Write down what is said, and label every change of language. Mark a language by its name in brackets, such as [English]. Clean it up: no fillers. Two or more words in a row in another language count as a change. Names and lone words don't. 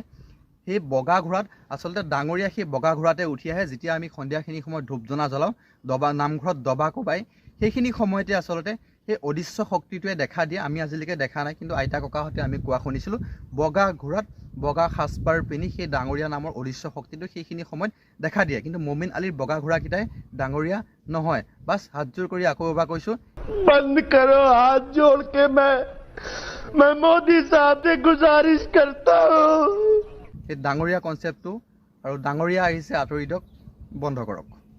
[Assamese] সেই বগা ঘোঁৰাত আচলতে ডাঙৰীয়া সেই বগা ঘোঁৰাতে উঠি আহে যেতিয়া আমি সন্ধিয়াখিনি সময়ত ধূপ ধূনা জ্বলাওঁ, নামঘৰত দবা কোবাই, সেইখিনি সময়তে আচলতে সেই অদৃশ্য শক্তিটোৱে দেখা দিয়ে। আমি আজিলৈকে দেখা নাই, কিন্তু আইতা ককাহঁতে আমি কোৱা শুনিছিলোঁ, বগা ঘোঁৰাত বগা সাজপাৰ পিন্ধি সেই ডাঙৰীয়া নামৰ অদৃশ্য শক্তিটো সেইখিনি সময়ত দেখা দিয়ে। কিন্তু মমিন আলীৰ বগা ঘোঁৰাকেইটাই ডাঙৰীয়া নহয়। বাছ হাত জোৰ কৰি আকৌ এবাৰ কৈছোঁ, [Hindi] बंद करो हाथ जोड़ के मैं मोदी साहब से गुजारिश करता हूँ। [Assamese] সেই ডাঙৰীয়া কনচেপ্টটো আৰু ডাঙৰীয়া আহিছে আঁতৰি দিয়ক বন্ধ কৰক।